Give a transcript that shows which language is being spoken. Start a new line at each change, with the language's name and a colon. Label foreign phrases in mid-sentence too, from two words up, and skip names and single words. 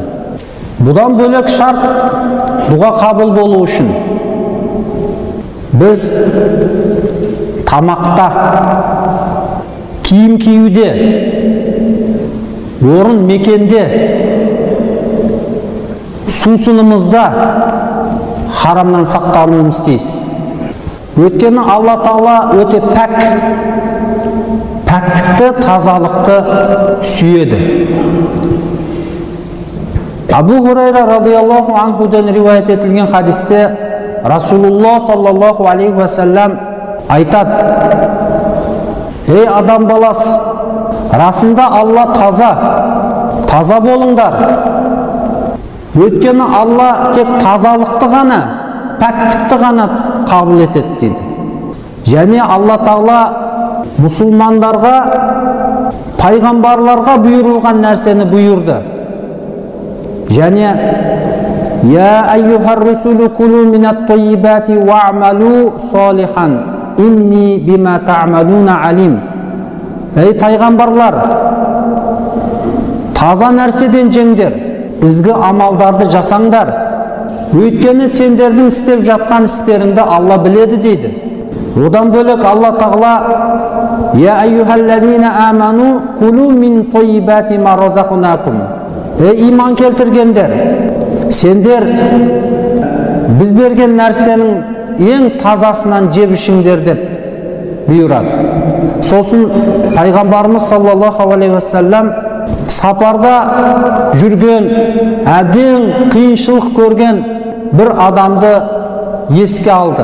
Kazakh: Бұдан бөлек шарт, дұға қабыл болу үшін біз тамақта, киім киюде, орын мекенде, сусынымызда харамнан сақтануымыз тиіс. Өйткені Алла Тағала өте пәк, пәктікті, тазалықты сүйеді. Абу Хурайра
Arabic: رضي الله عنه
Kazakh: риуаят етілген хадисте Расулуллах
Arabic: صلى الله عليه وسلم
Kazakh: айтады: ей адам баласы, расында Алла таза болыңдар. Өйткені Алла тек тазалықты ғана, пәктікті ғана қабыл етеді дейді. Және Алла Тағала мұсылмандарға, пайғамбарларға бұйырылған нәрсені бұйырды.
Arabic: Және يا أيها الرسل كلوا من الطيبات واعملوا صالحا إني بما تعملون عليم.
Kazakh: Ей пайғамбарлар, таза нәрседен жеңдер, ізгі амалдарды жасаңдар. Өйткені сендердің істеп жатқан істеріңді Алла біледі дейді. Одан бөлек Алла Тағала
Arabic: يا أيها الذين آمنوا كلوا من طيبات ما رزقناكم.
Kazakh: Ей иман келтіргендер, сендер біз берген нәрсенің ең тазасынан жеп ішіңдер деп бұйырады. Сосын пайғамбарымыз
Arabic: صلى الله عليه وسلم
Kazakh: сапарда жүрген, әбден қиыншылық көрген бір адамды еске алды.